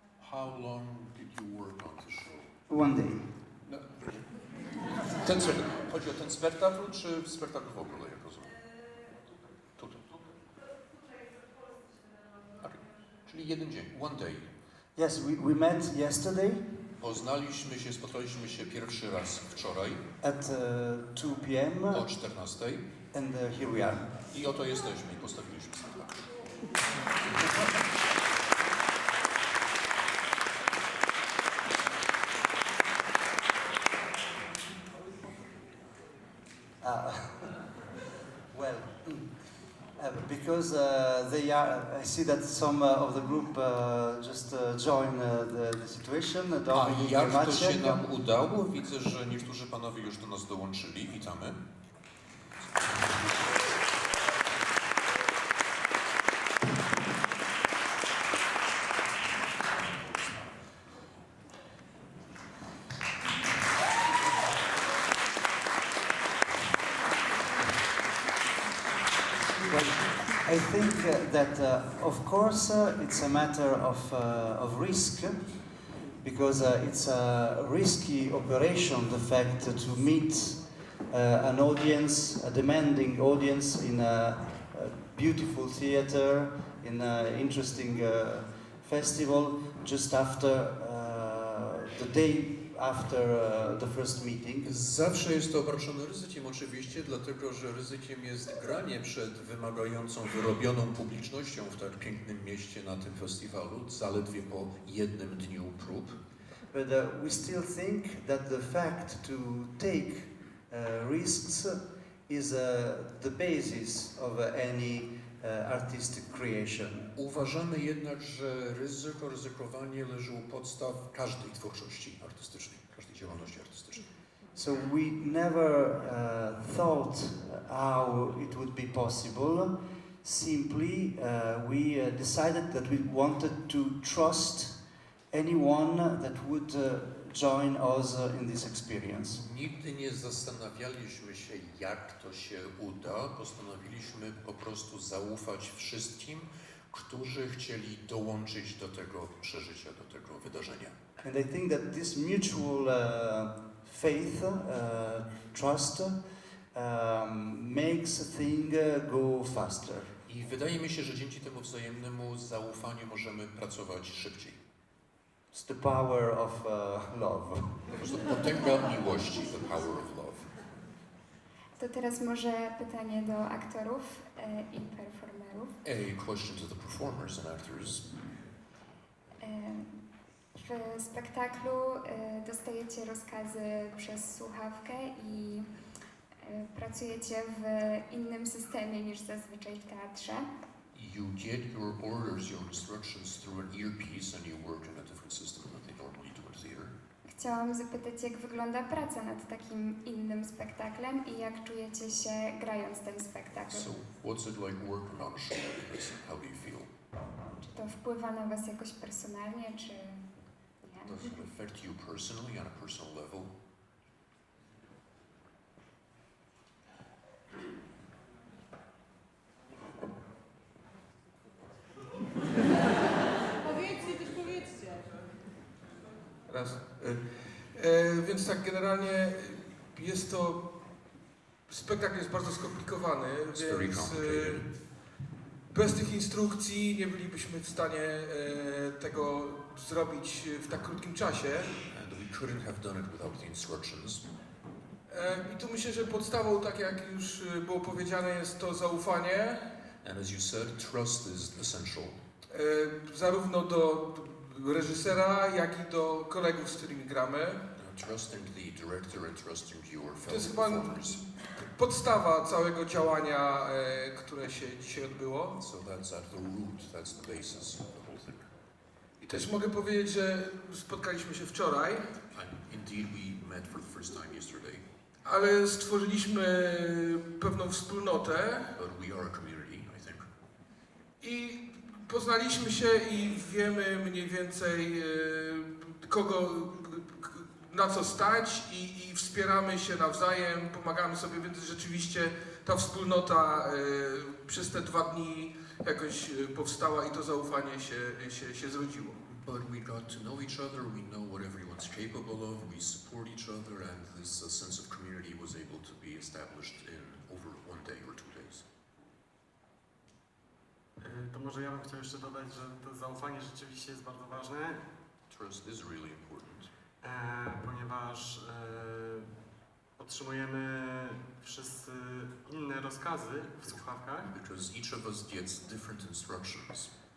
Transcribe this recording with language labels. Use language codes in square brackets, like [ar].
[en] How long did you work on the show? One day. [pl] No, chodzi o ten spektakl, czy spektakl w ogóle, jak rozumiem? Tutaj. Okay. Czyli jeden dzień, [en] one day. Yes, we met yesterday [pl] Spotkaliśmy się pierwszy raz wczoraj [en] at 2 p.m. [pl] o 14:00 [en] and here we are. [pl] i oto jesteśmy i postawiliśmy spektakl. [en] Well, because they are, I see that some of the group just joined the situation. [pl] A jak to się nam udało? Widzę, że niektórzy panowie już do nas dołączyli. Witamy. [en] I think that, of course, it's a matter of risk, because it's a risky operation, the fact to meet an audience, a demanding audience in a beautiful theater, in an interesting festival, just after the day after the first meeting. [pl] Zawsze jest to obarczone ryzykiem oczywiście, dlatego że ryzykiem jest granie przed wymagającą, wyrobioną publicznością w tak pięknym mieście na tym festiwalu, zaledwie po jednym dniu prób. [en] But we still think that the fact to take risks is the basis of any artistic creation. [pl] Uważamy jednak, że ryzykowanie leży u podstaw każdej twórczości artystycznej, każdej działalności artystycznej. [en] So we never thought how it would be possible. Simply, we decided that we wanted to trust anyone that would join us in this experience. [pl] Nigdy nie zastanawialiśmy się, jak to się uda. Postanowiliśmy po prostu zaufać wszystkim, którzy chcieli dołączyć do tego przeżycia, do tego wydarzenia. [en] And I think that this mutual faith, trust, makes a thing go faster. [pl] I wydaje mi się, że dzięki temu wzajemnemu zaufaniu możemy pracować szybciej. [en] It's the power of love. [pl] Po prostu potęga miłości, [en] the power of love. [pl] To teraz może pytanie do aktorów i performerów. [en] A question to the performers and actors. [pl] W spektaklu dostajecie rozkazy przez słuchawkę i pracujecie w innym systemie niż zazwyczaj w teatrze. [en] You get your orders, your instructions through an earpiece and you work in a different system than they normally do in theater. [pl] Chciałam zapytać, jak wygląda praca nad takim innym spektaklem i jak czujecie się grając ten spektakl? [en] So what's it like working on a show like this? How do you feel? [pl] Czy to wpływa na was jakoś personalnie, czy nie? [en] Does it affect you personally on a personal level? [pl] Raz. Więc tak, generalnie jest to... Spektakl jest bardzo skomplikowany, więc bez tych instrukcji nie bylibyśmy w stanie tego zrobić w tak krótkim czasie. [en] And we couldn't have done it without the instructions. [pl] I tu myślę, że podstawą, tak jak już było powiedziane, jest to zaufanie. [en] And as you said, trust is essential. [pl] Zarówno do reżysera, jak i do kolegów, z którymi gramy. [en] Trusting the director and trusting your [pl] To [en] fellow [pl] jest chyba [en] performers. [pl] podstawa całego działania, które się dzisiaj odbyło. [en] So that's at the root, that's the basis of the whole thing. [pl] I też mogę powiedzieć, że spotkaliśmy się wczoraj, [en] And indeed we met for the first time yesterday, [pl] ale stworzyliśmy pewną wspólnotę [en] but we are a community, I think. [pl] i poznaliśmy się i wiemy mniej więcej kogo, na co stać i wspieramy się nawzajem, pomagamy sobie, więc rzeczywiście ta wspólnota przez te 2 dni jakoś powstała i to zaufanie się zrodziło. [en] But we got to know each other, we know what everyone's capable of, we support each other, and this sense of community was able to be established in over 1 day or 2 days. [pl] To może ja bym chciał jeszcze dodać, że to zaufanie rzeczywiście jest bardzo ważne, [en] Trust is really important. [pl] ponieważ otrzymujemy wszyscy inne rozkazy w słuchawkach [en] Because each of us gets different instructions.